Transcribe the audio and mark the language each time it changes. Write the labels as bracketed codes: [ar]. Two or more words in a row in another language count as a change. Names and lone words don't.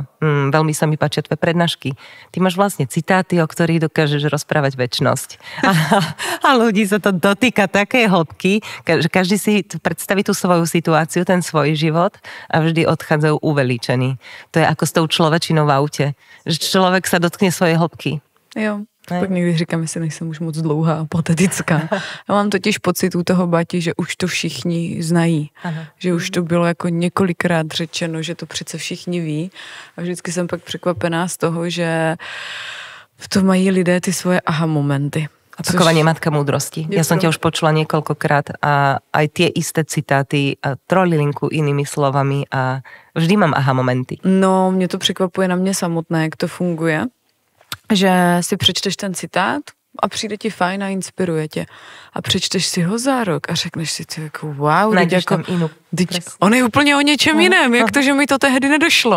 [sk] Veľmi sa mi páčia tvoje prednášky. Ty máš vlastne citáty, o ktorých dokážeš rozprávať večnosť. A ľudí sa to dotýka takej hĺbky, že každý si predstaví tú svoju situáciu, ten svoj život a vždy odchádzajú uveličení. To je ako s tou človečinou v aute. Že človek sa dotkne svojej hĺbky. [cs] Jo. Pak někdy říkám, jestli nejsem už moc dlouhá a patetická. Já mám totiž pocit u toho Bati, že už to všichni znají. Ano. Že už to bylo jako několikrát řečeno, že to přece všichni ví. A vždycky jsem pak překvapená z toho, že v tom mají lidé ty svoje aha momenty. [sk] Opakovanie matka múdrosti. Ja som ťa už počula niekoľkokrát a aj tie isté citáty trojlinku inými slovami a vždy mám aha momenty. [cs] No, mě to překvapuje na mě samotné, jak to funguje. Že si přečteš ten citát a přijde ti fajn a inspiruje tě. A přečteš si ho za rok a řekneš si ty jako wow, jako, on je úplně o něčem jiném, jak to, že mi to tehdy nedošlo.